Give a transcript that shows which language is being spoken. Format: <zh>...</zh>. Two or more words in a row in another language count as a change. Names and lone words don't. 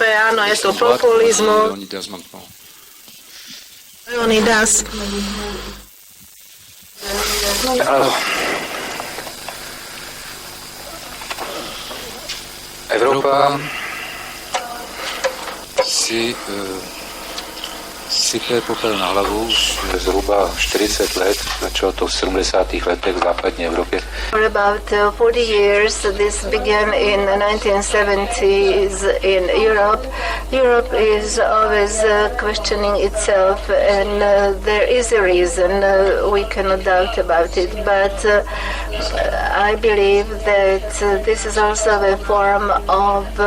<sk>Áno, je tu populizmus. Leonidas. Európa</sk> <cs>si sype popel na hlavu už zhruba 40 let, začalo to v 70. letech v západní Evropě.</cs> <en>For about 40 years, this began in the 1970s in Europe. Europe is always questioning itself, and there is a reason, we cannot doubt about it, but I believe that this is also a form of</en>